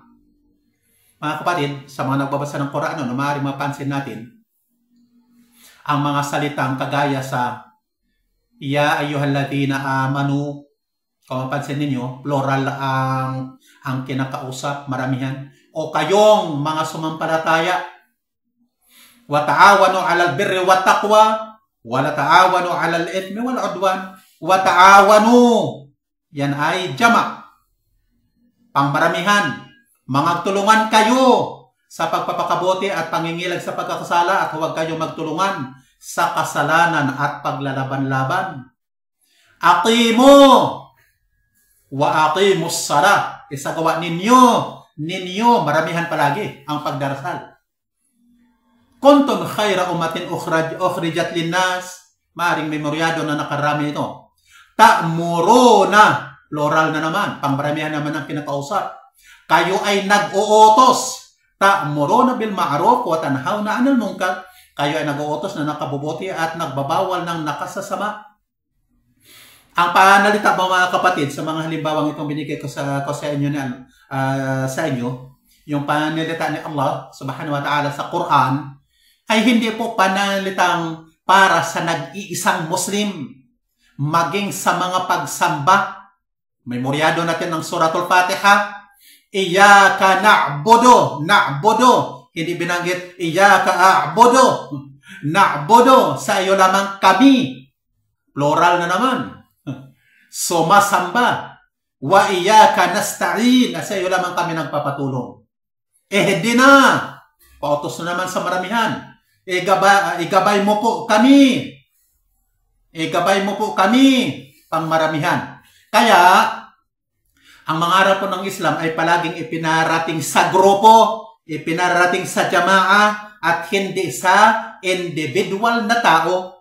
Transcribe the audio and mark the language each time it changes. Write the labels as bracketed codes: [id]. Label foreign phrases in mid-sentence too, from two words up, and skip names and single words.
[tl] Mga kapatid, sa mga nagbabasa ng Quran, na maaaring mapansin natin ang mga salitang kagaya sa [ar] يا أيها الذين آمنوا. [tl] Kung mapansin ninyo, plural ang kinakausap, maramihan. O kayong mga sumampalataya, [ar] وتعاونوا على البر والتقوى ولا تعاونوا على الإثم والعدوان. وتعاونوا, [tl] yan ay jama', pangmaramihan. Mangagtulungan kayo sa pagpapakabuti at pangingilag sa pagkakasala, at huwag kayong magtulungan sa kasalanan at paglalaban-laban. [ar] أقيموا وأقيموا الصلاة. [tl] Isagawa ninyo, maramihan palagi ang pagdarasal. [ar] كنتم خير أمة أخرجت للناس. [tl] Maaring memoryado na nakarami ito. Ta'muruna, plural na naman, pangmaramihan naman ang kinakausap. Kayo ay nag-uutos. [ar] تأمرون بالمعروف وتنهون عن المنكر. [tl] Kayo ay nag-uutos na nakabubuti at nagbabawal ng nakasasama. Ang panalita mga kapatid, sa mga halimbawang itong binigay ko sa inyo, yung panalita ni Allah [ar] سبحانه وتعالى [tl] sa Quran, ay hindi po panalitang para sa nag-iisang Muslim, maging sa mga pagsamba. Memoryado natin ng Suratul Fatiha. [ar] إياك نعبد. [tl] Hindi binanggit, [ar] إياك أعبد. Na'budu, [tl] sa iyo lamang kami. Plural na naman. Sumasamba. [ar] وإياك نستعين, [tl] sa iyo lamang kami nagpapatulong. Ihdina, pautos na naman sa maramihan. Igabay mo po kami. Pangmaramihan. Kaya, ang mangarap po ng Islam ay palaging ipinarating sa grupo, ipinarating sa jamaa, at hindi sa individual na tao.